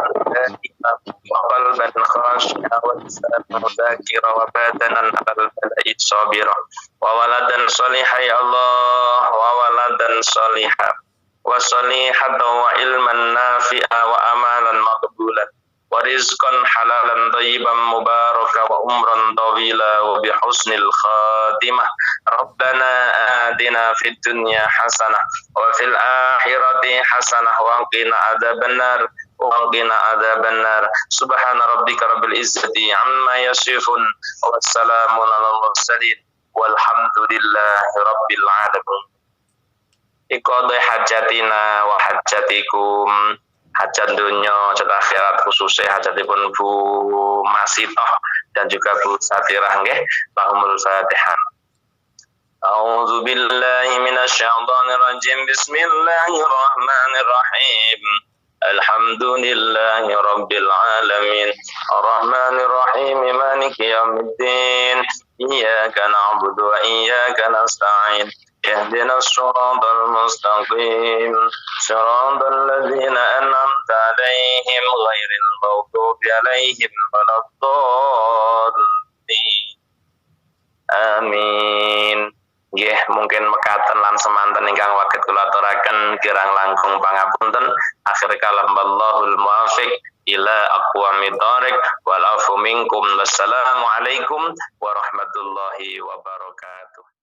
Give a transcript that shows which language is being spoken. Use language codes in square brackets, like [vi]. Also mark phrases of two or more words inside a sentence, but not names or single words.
[ar] دائما وقلبا خاشعا ولسانا ذاكرا وبدنا على البلاء صابرا وولدا صالحا يا الله وولدا صالحا وصالحة وعلما نافعا وعملا مقبولا ورزقا حلالا طيبا مباركا وعمرا طويلا وبحسن الخاتمة ربنا آتنا في الدنيا حسنة وفي الآخرة حسنة وقنا عذاب النار وقنا عذاب النار سبحان ربك رب العزة عما يصفون وسلام على المرسلين والحمد لله رب العالمين. اقض حاجاتنا وحاجاتكم [jv] hajat dunya hajat akhirat khususnya hajatipun Bu Masitoh dan juga Bu Satirah nggih. [ar] لهم الفاتحة. أعوذ بالله من الشيطان الرجيم. بسم الله الرحمن الرحيم. الحمد لله رب العالمين. الرحمن الرحيم. مالك يوم الدين. إياك نعبد وإياك نستعين. اهدنا الصراط المستقيم صراط الذين أنعمت عليهم غير المغضوب عليهم ولا الضالين آمين. [jv] Nggih, mungkin mekaten lan semanten ingkang waget kula aturaken kirang langkung pangapunten. [ar] آخر الكلام والله الموفق إلى أقوم الطريق والعفو منكم. والسلام عليكم ورحمة الله وبركاته.